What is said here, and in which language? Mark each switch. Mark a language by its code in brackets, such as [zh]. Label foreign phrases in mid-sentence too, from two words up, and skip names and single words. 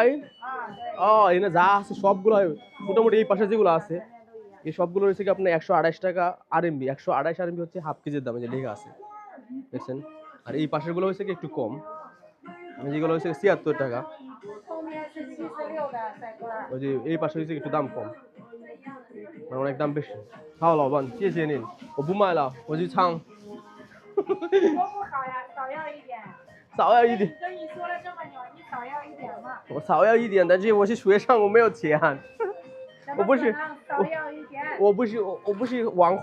[bn] এখানে যা আছে সবগুলো মোটামুটি এই পাশে যেগুলো আছে এই সবগুলো হচ্ছে কি আপনার 128 টাকা RMB। 128 RMB হচ্ছে হাফ কেজির দামে যে লেখা আছে দেখছেন। আর এই পাশের গুলো হচ্ছে কি একটু কম, যেগুলো হচ্ছে 76 টাকা। ওই যে এই পাশে হচ্ছে একটু দাম কম, মানে অনেক দাম বেশি। [zh] হ্যাঁ লাউবান 谢谢您，我不卖了，我去唱。少要一点。跟你说了这么久，你少要一点嘛。我少要一点，但是我是学生，我没有钱。我不是，我不是网红。